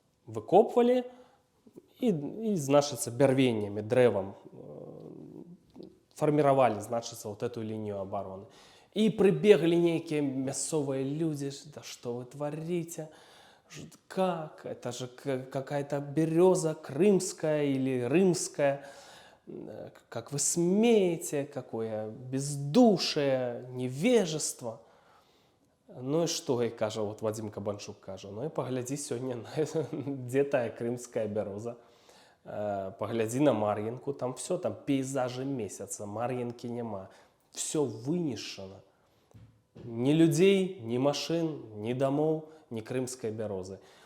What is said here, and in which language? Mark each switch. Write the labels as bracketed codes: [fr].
[be] Выкопвалі і значыцца, бярвеннямі, дрэвам фарміравалі, значыцца, вот эту лінію абароны. І прыбеглі нейкія мясцовыя людзі, да [ru] што вы творите? Как? Это же какая-то береза крымская или рымская. Как вы смеете? Какое бездушие, невежество. [be] Ну і што, і кажа, вот Вадзім Кабанчук кажа, ну і паглядзі сёння, дзе тая крымская бяроза. Паглядзі на Мар'інку, там все, там пейзажы месяца, Мар'інкі няма. Все вынішчана. Ні людзей, ні машын, ні дамоў, ні крымскай бярозы.